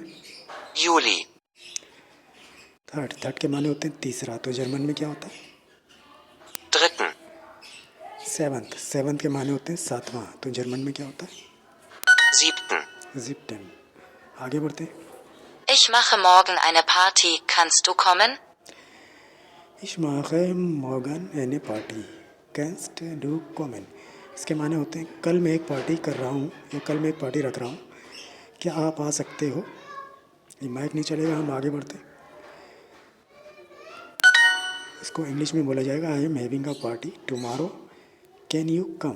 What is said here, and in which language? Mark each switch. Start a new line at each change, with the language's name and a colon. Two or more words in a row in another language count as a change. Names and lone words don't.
German: Juli.
English: थर्ड।
Urdu: تھرڈ کے معنی ہوتے ہیں تیسرا، تو جرمن میں کیا ہوتا ہے?
German: 3.
English: सेवन्थ।
Urdu: سیونتھ کے معنی ہوتے ہیں ساتواں، تو جرمن میں کیا ہوتا ہے?
German: 7.
Urdu: जिप्टन। آگے بڑھتے ہیں.
German: Ich mache morgen eine Party. Kannst du kommen? Ich mache morgen eine Party। Kannst du kommen?
Urdu: اس کے معنی ہوتے ہیں کل میں ایک پارٹی کر رہا ہوں یا کل میں ایک پارٹی رکھ رہا ہوں، کیا آپ آ سکتے ہو? یہ مائیک نہیں چلے گا، ہم آگے بڑھتے ہیں۔ اس کو انگلش میں بولا جائے گا
English: I am having a party tomorrow, can you come.